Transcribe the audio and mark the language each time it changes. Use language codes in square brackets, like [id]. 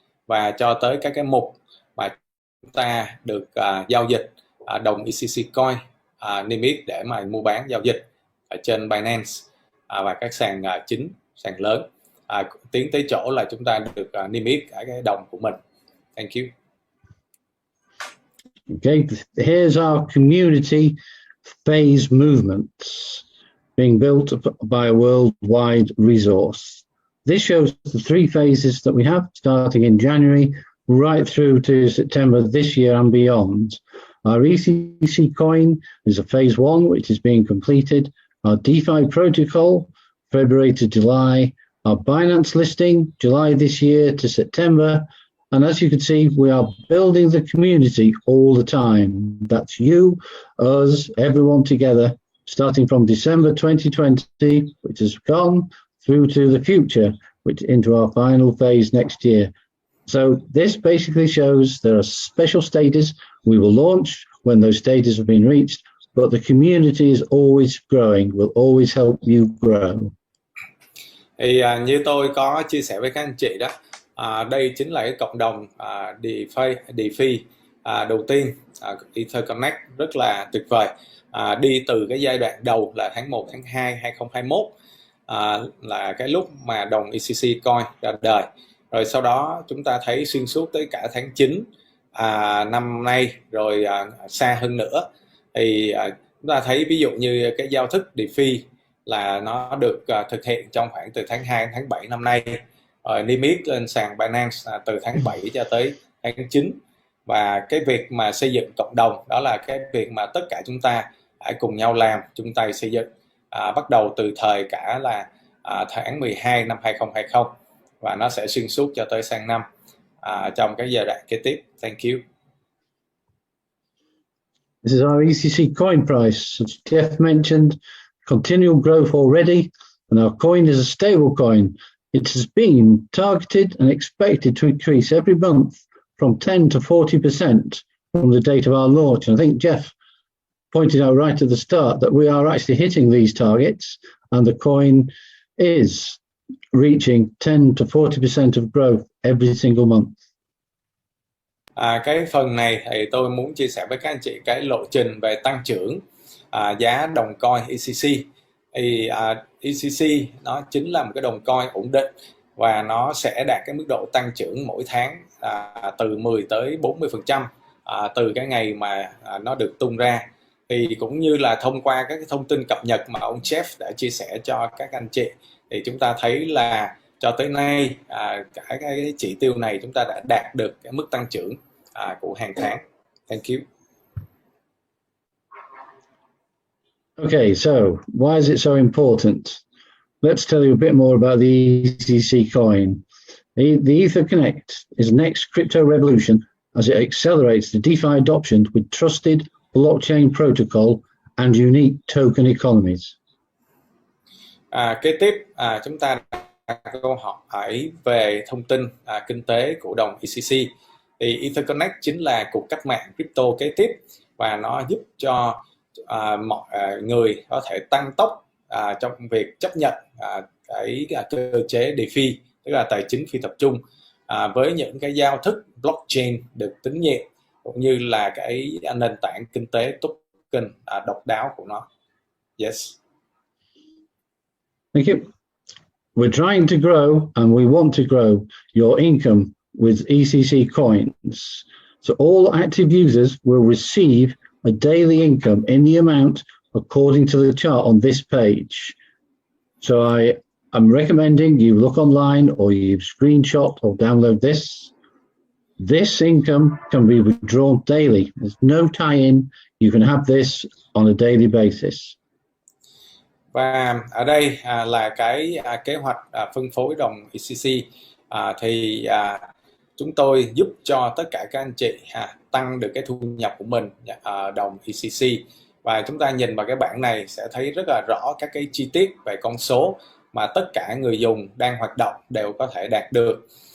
[vi] và cho tới các cái mục mà chúng ta được giao dịch đồng ECC coin niêm yết để mà mua bán giao dịch ở trên Binance và các sàn chính, sàn lớn, tiến tới chỗ là chúng ta được niêm yết cả cái đồng của mình. [en] Thank you. Okay, here's our community phase movements being built by a worldwide resource. This shows the 3 phases that we have, starting in January right through to September this year and beyond. Our ECC coin is a phase 1, which is being completed. Our DeFi protocol, February to July. Our Binance listing, July this year to September. And as you can see, we are building the community all the time. That's you, us, everyone together, starting from December 2020, which has gone, through to the future, which into our final phase next year. So this basically shows there are special stages we will launch when those stages have been reached, but the community is always growing, will always help you grow. [vi] Thì như tôi có chia sẻ với các anh chị đó, đây chính là cái cộng đồng DeFi đầu tiên, Ether Connect rất là tuyệt vời, đi từ cái giai đoạn đầu là tháng 1, tháng 2, 2021, là cái lúc mà đồng ECC coin ra đời. Rồi sau đó chúng ta thấy xuyên suốt tới cả tháng 9 năm nay, rồi xa hơn nữa. Thì chúng ta thấy ví dụ như cái giao thức DeFi là nó được thực hiện trong khoảng từ tháng 2 đến tháng 7 năm nay, niêm yết lên sàn Binance từ tháng 7 cho tới tháng 9. Và cái việc mà xây dựng cộng đồng đó là cái việc mà tất cả chúng ta hãy cùng nhau làm, chung tay xây dựng, bắt đầu từ thời cả là tháng 12 năm 2020 và nó sẽ xuyên suốt cho tới sang năm trong cái giai đoạn kế tiếp. [en] Thank you. This is our ECC coin price. As Jeff mentioned, continual growth already, and our coin is a stable coin. It has been targeted and expected to increase every month from 10 to 40% from the date of our launch. And I think Jeff pointed out right at the start that we are actually hitting these targets, and the coin is reaching 10 to 40% of growth every single month. [vi] Cái phần này thì tôi muốn chia sẻ với các anh chị cái lộ trình về tăng trưởng giá đồng coin ECC. Thì ECC nó chính là một cái đồng coin ổn định và nó sẽ đạt cái mức độ tăng trưởng mỗi tháng từ 10 tới 40% từ cái ngày mà nó được tung ra. Thì cũng như là thông qua các cái thông tin cập nhật mà ông Jeff đã chia sẻ cho các anh chị, thì chúng ta thấy là cho tới nay cả cái chỉ tiêu này chúng ta đã đạt được cái mức tăng trưởng của hàng tháng. [en] Thank you. Okay, so why is it so important? Let's tell you a bit more about the ECC coin. The Ether Connect is the next crypto revolution as it accelerates the DeFi adoption with trusted blockchain protocol and unique token economies. [vi] Kế tiếp chúng ta đặt câu hỏi về thông tin kinh tế của đồng ECC. Thì Ether Connect chính là cuộc cách mạng crypto kế tiếp và nó giúp cho mọi người có thể tăng tốc trong việc chấp nhận cái cơ chế DeFi, tức là tài chính phi tập trung, với những cái giao thức blockchain được tín nhiệm cũng như là cái nền tảng kinh tế token độc đáo của nó. [en] Yes. Thank you. We're trying to grow and we want to grow your income with ECC coins. So all active users will receive a daily income in the amount according to the chart on this page. So I'm recommending you look online or you screenshot or download this. This income can be withdrawn daily. There's no tie-in. You can have this on a daily basis. [vi] Và ở đây là cái kế hoạch phân phối đồng ECC. Thì chúng tôi giúp cho tất cả các anh chị tăng được cái thu nhập của mình đồng ECC. Và chúng ta nhìn vào cái bảng này sẽ thấy rất là rõ các cái chi tiết về con số mà tất cả người dùng đang hoạt động đều có thể đạt được.